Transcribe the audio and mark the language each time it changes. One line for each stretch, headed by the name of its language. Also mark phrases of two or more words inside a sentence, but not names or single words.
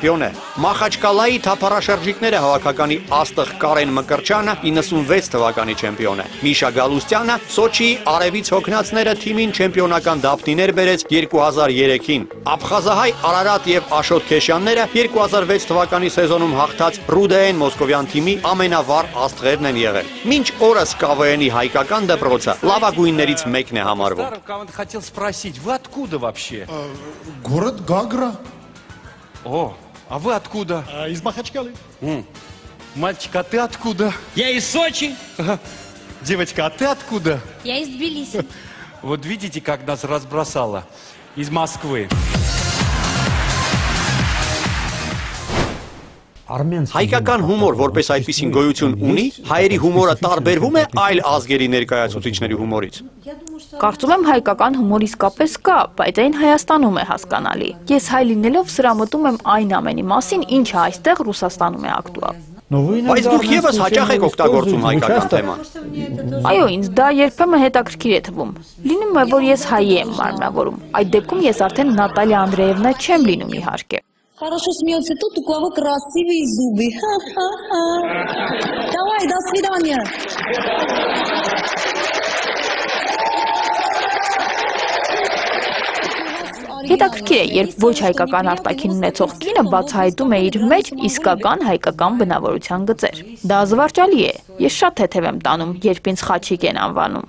Armenian: է։ Մախաչկալայի թափառաշրջիկները հավաքականի աստղ Կարեն Մկրչյանը 96 թվականի չեմպիոն է։ Միշա Գալուստյանը Սոչիի արևից հոգնածները թիմին չեմպիոնական դափնիներ բերեց 2003-ին։ Աբխազահայ Արարատ եւ Աշոտ Քեշյանները 2006 թվականի սեզոնում հաղթած Ռուդեեն Մոսկովյան թիմի ամենավառ աստղերն են եղել։ Մինչ օրս ԿՎՆ-ի հայկական դպրոցը լավագույններից մեկն է համարվում։
Russian: Хотел спросить, вы откуда вообще? Город Гагра. О, а вы откуда? Из Махачкалы. Мальчик, а ты откуда? Я из Сочи. Девочка, а ты откуда? Я из Тбилиси. Вот видите, как нас разбросало? Из Москвы.
Armenian: Հայկական հումոր, որպես այդպիսին գոյություն ունի, հայերի հումորը տարբերվում է այլ ազգերի ներկայացուցիչների հումորից։ Կարծում եմ հայկական հումոր իսկապես կա, բայց այն Հայաստանում է հասկանալի։ Ես հայ լինելով սրամտում եմ այն ամենի մասին, ինչը այստեղ Ռուսաստանում է ակտուալ։ Բայց դուք եւս հաճախ եք օգտագործում հայկական թեման։ Այո, ինձ դա երբեմն հետաքրքիր է թվում։ Լինում է, որ ես հայ եմ մարմնավորում։ Այդ депքում ես արդեն Նատալիա Անդրեևնա չեմ լինում իհարկե։
Russian: Хорошо смеется тот, у кого красивые зубы. Ха-ха-ха. Давай, до свидания.
Armenian: Հետաքրքիր է, երբ ոչ հայկական արտաքին ունեցող կինը բացահայտում է իր մեջ իսկական հայկական բնավորության գծեր։ Դա զվարճալի է։ Ես շատ թեթև եմ տանում, երբ ինձ խաչիկ են անվանում։